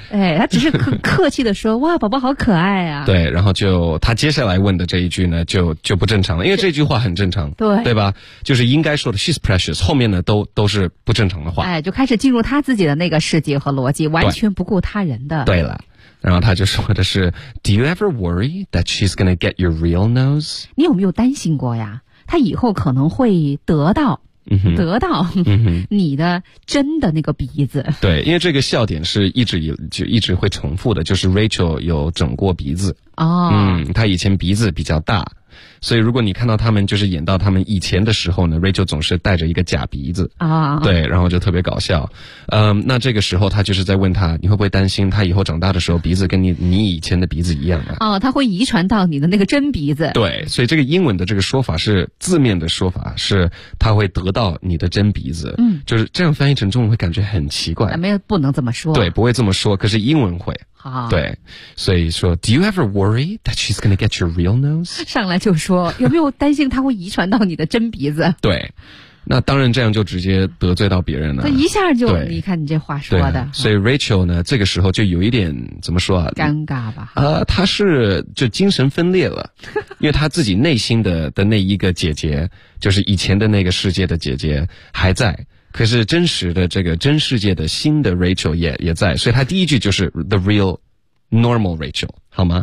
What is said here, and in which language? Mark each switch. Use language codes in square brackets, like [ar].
[zh] 哎，她只是很客气的说，哇，宝宝好可爱啊。对，然后就她接下来问的这一句呢，就不正常了，因为这句话很正常。对。对吧？就是应该说的 [en] she's precious， [zh] 后面呢都是不正常的话。哎，就开始进入她自己的那个世界和逻辑，完全不顾他人的。对了。然后他就说的是 [en] Do you ever worry that she's gonna get your real nose? [zh] 你有没有担心过呀？他以后可能会得到、嗯、得到你的真的那个鼻子。对，因为这个笑点是就一直会重复的，就是 Rachel 有整过鼻子。哦、他以前鼻子比较大。所以如果你看到他们就是演到他们以前的时候呢， Rachel 总是带着一个假鼻子啊，对，然后就特别搞笑。那这个时候他就是在问他，你会不会担心他以后长大的时候鼻子跟你以前的鼻子一样啊？哦，他会遗传到你的那个真鼻子。对，所以这个英文的这个说法是字面的说法，是他会得到你的真鼻子。嗯，就是这样翻译成中文会感觉很奇怪。没有，不能这么说。对，不会这么说，可是英文会。好，对，所以说 [en] Do you ever worry that she's gonna get your real nose? [zh] 上来就说有没有担心她会遗传到你的真鼻子。对，那当然这样就直接得罪到别人了，他一下就你看你这话说的、啊、所以 Rachel 呢这个时候就有一点怎么说啊，尴尬吧。他是就精神分裂了，因为他自己内心的那一个姐姐，就是以前的那个世界的姐姐还在，可是真实的这个真世界的新的 Rachel 也在，所以他第一句就是 [en] The real normal Rachel， [zh] 好吗？